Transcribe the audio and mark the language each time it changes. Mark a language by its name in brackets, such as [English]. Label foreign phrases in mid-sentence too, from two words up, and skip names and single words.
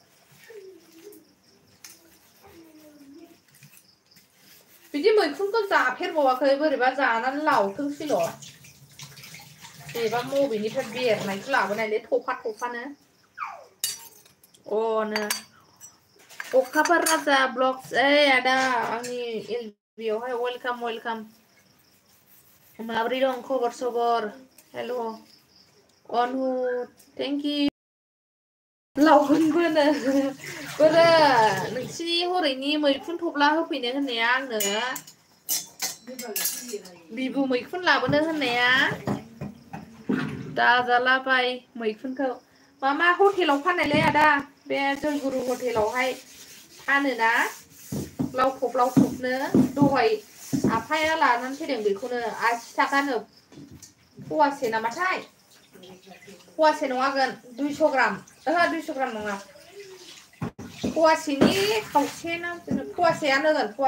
[Bodo] बिदि मैखुनखौ जाफेरबावाखै बोरैबा जानानै लावथोंसैल' बेबा मबेनिफ्राय बेरनायखौ लाबोनायलै थफा थफानो अनो अखाफोर राजा ब्लग्स आदा आंनि एलबियावहाय वेलकाम माब्रै दं खबर सबर Hello. [English] On who? Thank you. [Bodo] लावगोनबोनो बोरो नोंसिनि हरैनि मैखुन थब्ला होफैनो होननाया आंनो बिबु मैखुन लाबोनो होननाया दाजालाबाय मैखुनखौ मामा हटेलाव फाननायलै आदा बे जयगुरु हटेलावहाय फानोना लावथबनो दहाय आफाया लानानै फैदों बेखौनो 80 थाखानो फवासे नामाथाय फवासे नङागोन 200 ग्राम 200 ग्राम नङा फवासेनि खावसे ना फवासेयानो होगोन